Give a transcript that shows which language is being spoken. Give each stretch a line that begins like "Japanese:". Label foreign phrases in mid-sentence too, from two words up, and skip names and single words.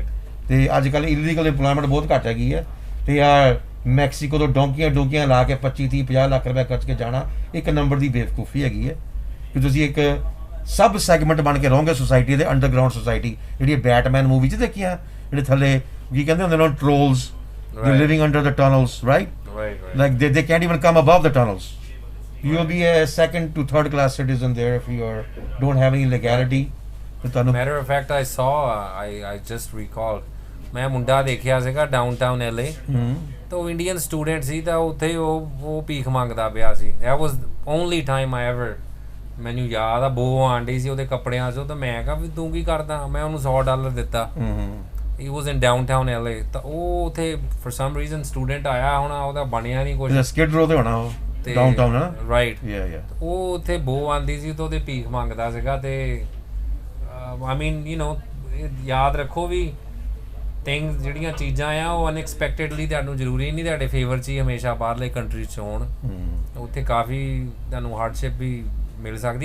Punjabi: ਅਤੇ ਅੱਜ ਕੱਲ੍ਹ
English: illegal employment
Punjabi: ਬਹੁਤ ਘੱਟ ਹੈਗੀ ਹੈ, ਅਤੇ ਆ ਮੈਕਸੀਕੋ ਤੋਂ ਡੋਂਕੀਆਂ ਲਾ ਕੇ 25-30-50 ਲੱਖ ਰੁਪਏ ਖਰਚ ਕੇ ਜਾਣਾ ਇੱਕ ਨੰਬਰ ਦੀ ਬੇਵਕੂਫੀ ਹੈਗੀ ਹੈ, ਕਿ ਤੁਸੀਂ ਇੱਕ
English: sub segment
Punjabi: ਬਣ ਕੇ ਰਹੋਗੇ ਸੋਸਾਇਟੀ ਦੇ,
English: underground society,
Punjabi: ਜਿਹੜੀ ਬੈਟਮੈਨ ਮੂਵੀ 'ਚ ਦੇਖੀਆਂ, ਜਿਹੜੇ ਥੱਲੇ ਕੀ ਕਹਿੰਦੇ ਹੁੰਦੇ ਨੇ,
English: trolls, living under the tunnels, right? Like they can't even come above the tunnels. You'll be a 2nd to 3rd class citizen there if you don't have any legality. Matter of fact, I saw, I just recalled,
Punjabi: ਮੈਂ ਮੁੰਡਾ ਦੇਖਿਆ ਸੀਗਾ ਡਾਊਨਟਾਊਨ LA, ਤਾਂ ਉਹ
English: Indian student
Punjabi: ਸੀ, ਤਾਂ ਉੱਥੇ ਉਹ ਭੀਖ ਮੰਗਦਾ ਪਿਆ ਸੀ।
English: That was only time I ever,
Punjabi: ਮੈਨੂੰ ਯਾਦ ਆ, ਬੋ ਆਂਡੀ ਸੀ ਉਹਦੇ ਕੱਪੜਿਆਂ 'ਚੋਂ, ਤਾਂ ਮੈਂ ਕਿਹਾ ਵੀ ਤੂੰ ਕੀ ਕਰਦਾ, ਮੈਂ ਉਹਨੂੰ $100 ਦਿੱਤਾ।
English: He was in downtown LA,
Punjabi: ਤਾਂ ਉਹ ਉੱਥੇ
English: for some reason student
Punjabi: ਆਇਆ ਹੋਣਾ, ਉਹਦਾ ਬਣਿਆ ਨਹੀਂ ਕੁਛ, ਸਕਿਡ ਰੋ ਤੇ ਹੋਣਾ ਉਹ ਡਾਊਨਟਾਊਨ ਹੈ, ਰਾਈਟ? ਉਹ ਉੱਥੇ ਬੋ ਆਂਦੀ ਸੀ, ਤਾਂ ਉਹਦੇ ਭੀਖ ਮੰਗਦਾ ਸੀਗਾ। ਅਤੇ
English: I mean
Punjabi: ਯਾਦ ਰੱਖੋ ਵੀ ਥਿੰਗਸ ਜਿਹੜੀਆਂ ਚੀਜ਼ਾਂ ਆ, ਉਹ ਅਨਐਕਸਪੈਕਟਡਲੀ ਤੁਹਾਨੂੰ ਜ਼ਰੂਰੀ ਨਹੀਂ ਤੁਹਾਡੇ ਫੇਵਰ 'ਚ ਹੀ ਹਮੇਸ਼ਾ ਬਾਹਰਲੇ ਕੰਟਰੀ 'ਚ ਹੋਣ, ਉੱਥੇ ਕਾਫੀ ਤੁਹਾਨੂੰ ਹਾਰਡਸ਼ਿਪ ਵੀ ਮਿਲ ਸਕਦੀ।